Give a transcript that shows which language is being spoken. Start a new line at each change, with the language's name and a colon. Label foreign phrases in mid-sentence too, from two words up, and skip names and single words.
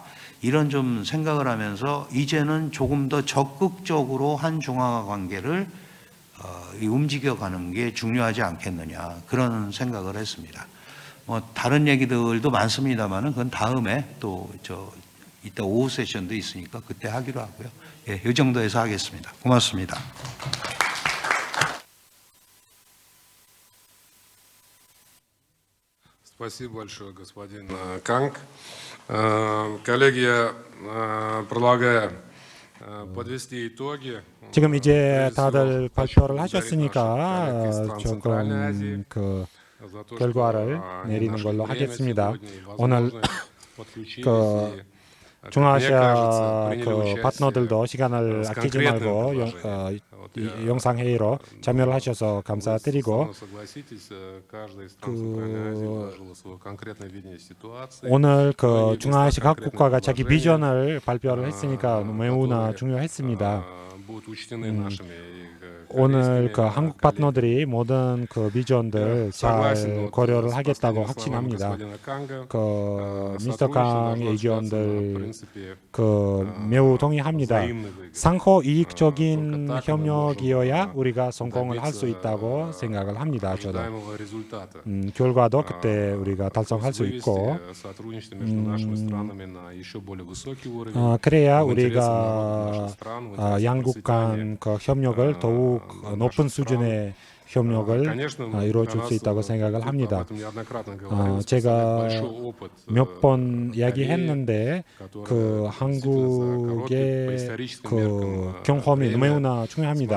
Korean: 이런 좀 생각을 하면서 이제는 조금 더 적극적으로 한중앙아 관계를 움직여가는 게 중요하지 않겠느냐 그런 생각을 했습니다. 뭐 다른 얘기들도 많습니다만은 그건 다음에 또 이따 오후 세션도 있으니까 그때 하기로 하고요. 예, 이 정도에서 하겠습니다. 고맙습니다.
Russian: Спасибо большое, господин Канг. Коллеги, я предлагаю подвести итоги.
Korean: 지금 이제 다들 발표를 하셨으니까 조금 그 결과를 내리는 걸로 하겠습니다. 오늘
Russian: подключились.
Korean: 그
Russian: И, как мне
Korean: 중앙아시아
Russian: кажется, приняли
Korean: 그
Russian: участие,
Korean: 파트너들도 시간을
Russian: с
Korean: 아끼지
Russian: конкретным
Korean: 말고
Russian: предложением. Вот я
Korean: 영상 회의로 참여를 하셔서
Russian: Вы со
Korean: 감사드리고
Russian: мной согласитесь, каждая из стран Центральной Азии изложила свое конкретное видение ситуации.
Korean: 오늘
Russian: Но
Korean: 그
Russian: они
Korean: 중앙아시아 각
Russian: конкретные
Korean: 국가가 자기
Russian: предложения,
Korean: 비전을 발표를 했으니까 매우나
Russian: которые,
Korean: 중요했습니다.
Russian: будут учтены нашими
Korean: 오늘
Russian: корейскими
Korean: 그 한국
Russian: коллегами.
Korean: 파트너들이 모든 그 비전들
Russian: Согласен
Korean: 잘
Russian: вот
Korean: 고려를
Russian: с
Korean: 하겠다고
Russian: последними словами
Korean: 확신합니다.
Russian: господина Канга.
Korean: 그 미스터
Russian: сотрудничество
Korean: 강의
Russian: должно осуществляться на
Korean: 의견들
Russian: принципе
Korean: 그 매우 동의합니다.
Russian: взаимной выгоды.
Korean: 상호
Russian: только
Korean: 이익적인
Russian: так мы
Korean: 협력이어야
Russian: можем
Korean: 우리가 성공을 할 수
Russian: добиться
Korean: 있다고 생각을 합니다. 저도
Russian: ожидаемого результата.
Korean: 결과도 그때 우리가 달성할 수
Russian: вывести
Korean: 있고
Russian: сотрудничество между нашими странами на еще более высокий уровень.
Korean: 그래야
Russian: в интересах народов
Korean: 우리가
Russian: наших стран, в интересах
Korean: 양국
Russian: процветания.
Korean: 간 그 협력을 더욱 높은 수준의 협력을 이루어줄 수 있다고 생각을 합니다. 제가 몇 번 이야기했는데 그 한국의 그 경험이 너무나 중요합니다.